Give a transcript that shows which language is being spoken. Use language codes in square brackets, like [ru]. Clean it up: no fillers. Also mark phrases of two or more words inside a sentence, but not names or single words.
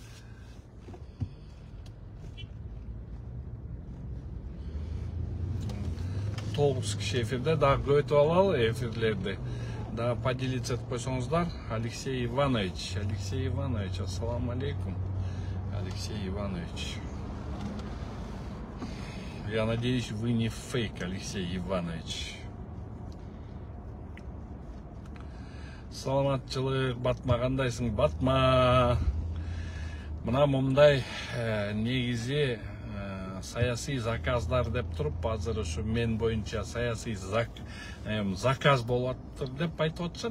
[ky] Тогуз киши эфирде, дагы көбөйтүп алалы эфирлерди. Дагы поделиться этип койсоңуздар. Алексей Иванович, [ar] السلام عليكم. [ky] Алексей Иванович. [ru] Я надеюсь, вы не фейк, Алексей Иванович. [ky] Саламатчылык, Батма, кандайсың? Батма. Мына мындай негизи саясий заказдар деп туруп, азыр ушу мен боюнча саясий заказ болуп атыр деп айтып атышат.